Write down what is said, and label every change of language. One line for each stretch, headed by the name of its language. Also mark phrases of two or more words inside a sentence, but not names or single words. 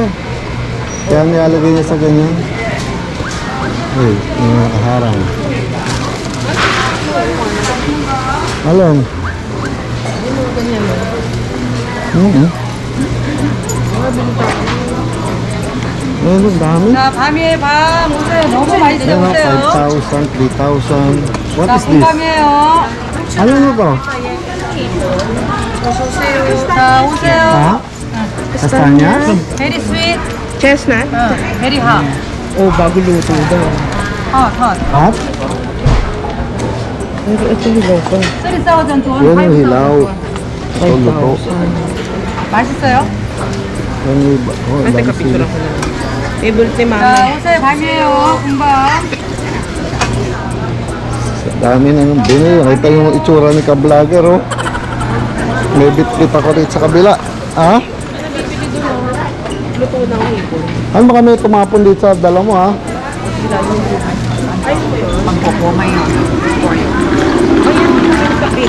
Filipino: Kaya nilalagay niya sa ganyan. Uy, yung mga nakaharang. Alon? Ayun, ang dami.
Korean: 자, 밤이에요, 밤. 오세요. 너무 맛있어요.
Filipino: Ayun,
Korean: 오세요. 5,000, 3,000.
English: What
Korean: 자,
English: is this?
Korean: 봄밤이에요.
Filipino: Ano na to? 자, 오세요. Ha? Kastanyas?
English: very sweet. Chestnut? 응, very hot.
Filipino: Oh, bago luto daw.
English: hot, hot. Hot?
Filipino: Ito hilaw ko.
Korean: 3,000 돈,
Filipino: Yun ang 5,000 hilaw.
Korean: 돈.
Filipino: Ito, luto.
Korean: 맛있어요?
Filipino: Yan yung iba. Oh, Ay, teka, dami picture sila. ako na. Favorite ni
Korean: 자,
Filipino: mami.
Korean: 오세요. 밤이에요. 금방.
Filipino: Dami na yung binili. Nakita yung itsura ni ka-vlogger, oh. May bit-bit ako rito sa kabila. Ha? Luto na ang hipon. Ano ba kami tumapon dito sa dala mo, ha? Kapin.